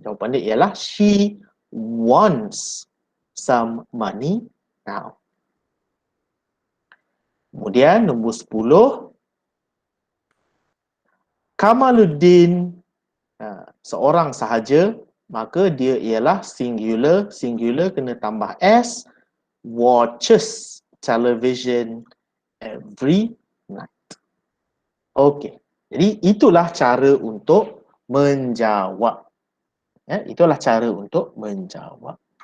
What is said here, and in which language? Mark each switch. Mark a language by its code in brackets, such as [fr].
[ms] Jawapan dia ialah [en] she wants some money now. [ms] Kemudian nombor 10, Kamaluddin seorang sahaja, maka dia ialah singular. Singular kena tambah S, [en] watches television every night. [ms] Okey. Jadi itulah cara untuk menjawab. Itulah cara untuk menjawab.